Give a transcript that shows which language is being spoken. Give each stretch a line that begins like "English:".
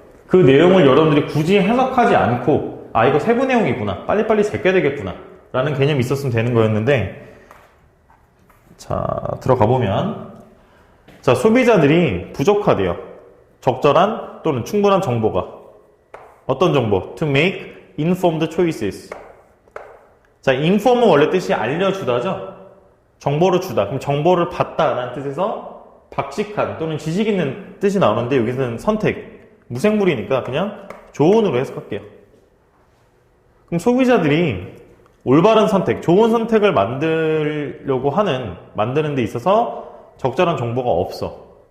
Korean: 그 내용을 여러분들이 굳이 해석하지 않고 이거 세부 내용이구나, 빨리빨리 제껴야 되겠구나 라는 개념이 있었으면 되는 거였는데, 자, 들어가 보면 자, 소비자들이 부족하대요. 적절한 또는 충분한 정보가. 어떤 정보?
English: To make informed choices.
Korean: 자, inform은 원래 뜻이 알려주다죠? 정보를 주다. 그럼 정보를 받다라는 뜻에서 박식한 또는 지식 있는 뜻이 나오는데, 여기서는 선택, 무생물이니까 그냥 조언으로 해석할게요. 그럼 소비자들이 올바른 선택, 좋은 선택을 만드는 데 있어서 적절한 정보가 없어.